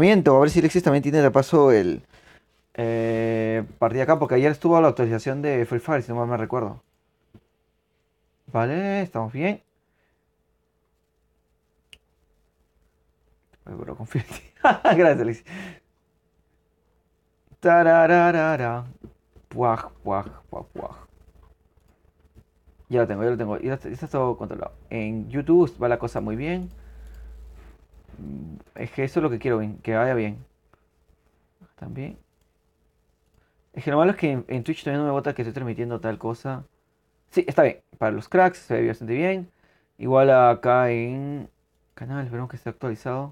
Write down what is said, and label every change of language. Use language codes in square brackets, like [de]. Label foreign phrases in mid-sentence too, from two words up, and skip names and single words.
[es] A ver si Alexis también tiene de paso el partida acá. Porque ayer estuvo la actualización de Free Fire, si no mal me recuerdo. Vale, estamos bien. Pero confío en ti. Gracias, Alexis. Tarararara. Puaj, puaj, puaj, puaj. Ya lo tengo, ya lo tengo. Ya está todo controlado. En YouTube va la cosa muy bien. Es que eso es lo que quiero, que vaya bien. También. Es que lo malo es que en Twitch todavía no me bota que estoy transmitiendo tal cosa. Sí, está bien. Para los cracks se ve bastante bien. Igual acá en canal, esperemos que esté actualizado.